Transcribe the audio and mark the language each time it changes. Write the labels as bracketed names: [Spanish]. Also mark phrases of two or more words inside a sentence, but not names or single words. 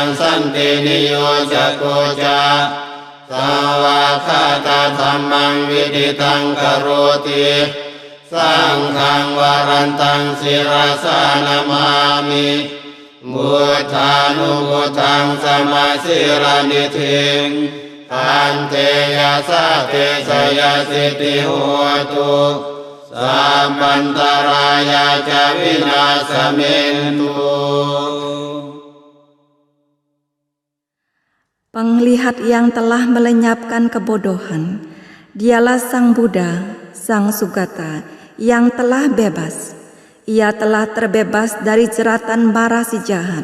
[Pali] สันตินิโยจะโกจาสาวาคาตาธัมมังวิดิตังกโรติสังฆังวรันตังศิรสานามามิมุทานุมุทังสมาสิรนิทิงตันเตยะสะเตสยะสิทธิโหตุสัมปันตรายะจาวินาสเมนตุ [Indonesian] Penglihat yang telah melenyapkan kebodohan, dialah Sang Buddha, Sang Sugata, yang telah bebas. Ia telah terbebas dari jeratan mara si jahat.